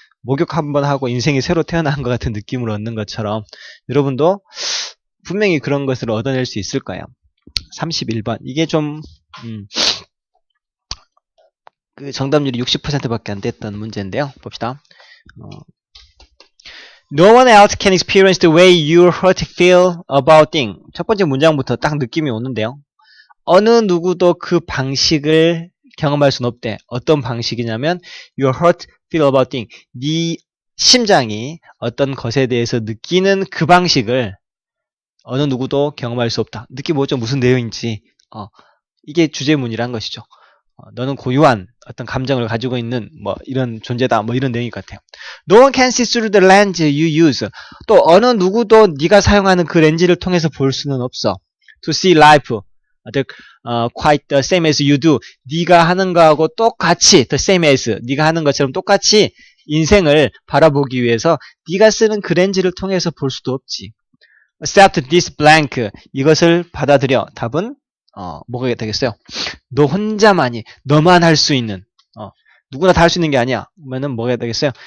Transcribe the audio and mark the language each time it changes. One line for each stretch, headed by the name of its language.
Korean: 목욕 한번 하고 인생이 새로 태어난 것 같은 느낌을 얻는 것처럼 여러분도 분명히 그런 것을 얻어낼 수 있을 거예요. 31번 이게 좀 그 정답률이 60%밖에 안 됐던 문제인데요. 봅시다.
English: No one else can experience the way your heart feel about thing.
Korean: 첫 번째 문장부터 딱 느낌이 오는데요. 어느 누구도 그 방식을 경험할 수는 없대. 어떤 방식이냐면
English: your heart feel about thing.
Korean: 네 심장이 어떤 것에 대해서 느끼는 그 방식을 어느 누구도 경험할 수 없다. 느낌 뭐죠? 무슨 내용인지. 이게 주제문이란 것이죠. 너는 고유한 어떤 감정을 가지고 있는 뭐 이런 존재다 뭐 이런 내용일 것 같아요.
English: No one can see through the lens you use.
Korean: 또 어느 누구도 네가 사용하는 그 렌즈를 통해서 볼 수는 없어.
English: To see life quite the same as you do.
Korean: 네가 하는 거하고 똑같이
English: the same as
Korean: 네가 하는 것처럼 똑같이 인생을 바라보기 위해서 네가 쓰는 그 렌즈를 통해서 볼 수도 없지.
English: Accept this blank.
Korean: 이것을 받아들여. 답은 뭐가 되겠어요? 너 혼자만이, 너만 할 수 있는, 누구나 다 할 수 있는 게 아니야. 그러면은 뭐가 되겠어요?